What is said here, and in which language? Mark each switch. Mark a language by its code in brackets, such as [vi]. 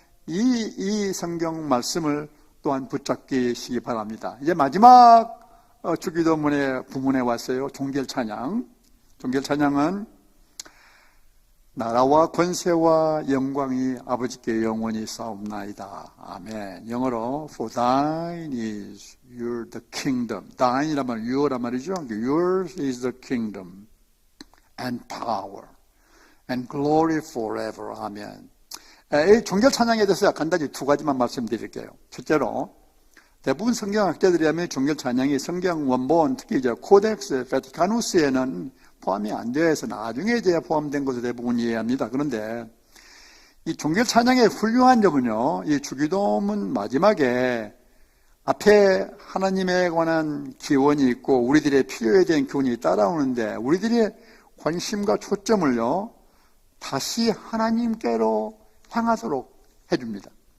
[ko] 이 성경 말씀을 또한 붙잡기시기 바랍니다. 이제 마지막 주기도문의 부문에 왔어요. 종결 찬양. 종결 찬양은 나라와 권세와 영광이 아버지께 영원히 싸움나이다. 아멘. 영어로 [en] For thine is your the kingdom. [ko] thine이란 your란 말이죠. [en] Yours is the kingdom and power and glory forever. [ko] 아멘. 이 종결 찬양에 대해서 간단히 두 가지만 말씀드릴게요. 첫째로 대부분 성경학자들이 하면 종결 찬양이 성경 원본, 특히 이제 코덱스 베티카누스에는 포함이 안 되어 있어 나중에 이제 포함된 것으로 대부분 이해합니다. 그런데 이 종결 찬양의 훌륭한 점은요, 이 주기도문 마지막에 앞에 하나님에 관한 기원이 있고 우리들의 필요에 대한 기원이 따라오는데 우리들의 관심과 초점을요 다시 하나님께로 향하도록 해줍니다.